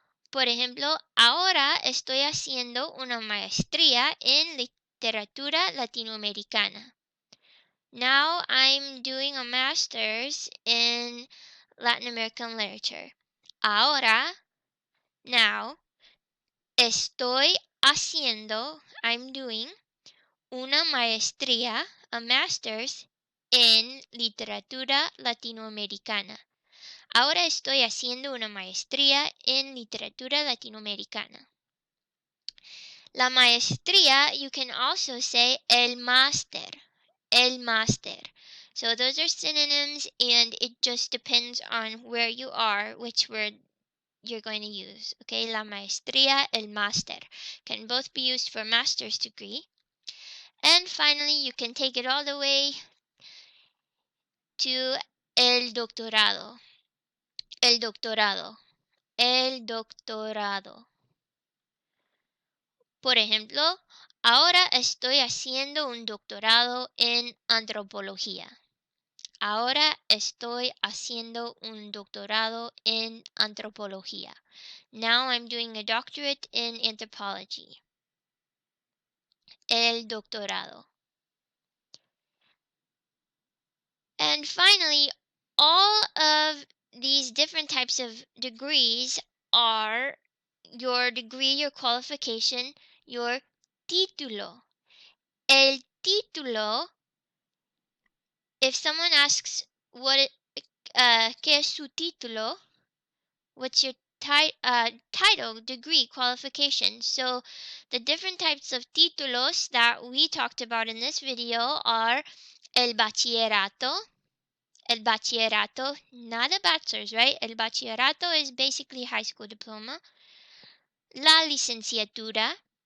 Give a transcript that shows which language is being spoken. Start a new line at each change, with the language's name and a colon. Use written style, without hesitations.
Spanish: Por ejemplo, ahora estoy haciendo una maestría en literatura latinoamericana.
English: Now I'm doing a master's in Latin American literature.
Spanish: Ahora,
English: now,
Spanish: estoy haciendo,
English: I'm doing,
Spanish: una maestría,
English: a master's,
Spanish: en literatura latinoamericana. Ahora estoy haciendo una maestría en literatura latinoamericana. La maestría,
English: you can also say
Spanish: el máster. El máster.
English: So those are synonyms, and it just depends on where you are, which word you're going to use. Okay, la maestría, el máster can both be used for master's degree. And finally, you can take it all the way to
Spanish: el doctorado. El doctorado. El doctorado. Por ejemplo, ahora estoy haciendo un doctorado en antropología. Ahora estoy haciendo un doctorado en antropología.
English: Now I'm doing a doctorate in anthropology.
Spanish: El doctorado.
English: And finally, all of these different types of degrees are your degree, your qualification, your título.
Spanish: El título,
English: if someone asks
Spanish: ¿qué es su título?
English: What's your title, degree, qualification? So the different types of títulos that we talked about in this video are el bachillerato. El bachillerato, not a bachelor's, right? El bachillerato is basically high school diploma. La licenciatura,